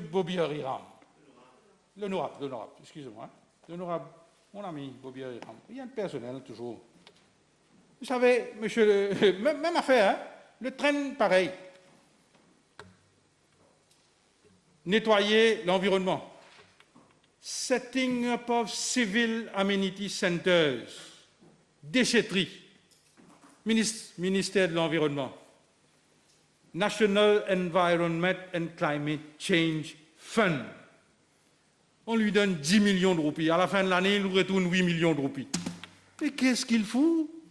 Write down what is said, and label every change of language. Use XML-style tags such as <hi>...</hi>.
<fr>Bobby Hariram, l'honorable, excusez-moi, l'honorable, mon ami Bobby Hariram, rien de personnel toujours. Vous savez, même affaire, hein, le train pareil. Nettoyer l'environnement.</fr> <en>Setting up of civil amenity centers.</en> <fr>Déchetterie. Ministère de l'Environnement. National Environment and Climate Change Fund. On lui donne 10 millions de roupies. À la fin de l'année, il nous retourne 8 millions de roupies. Mais qu'est-ce qu'il fout?</fr>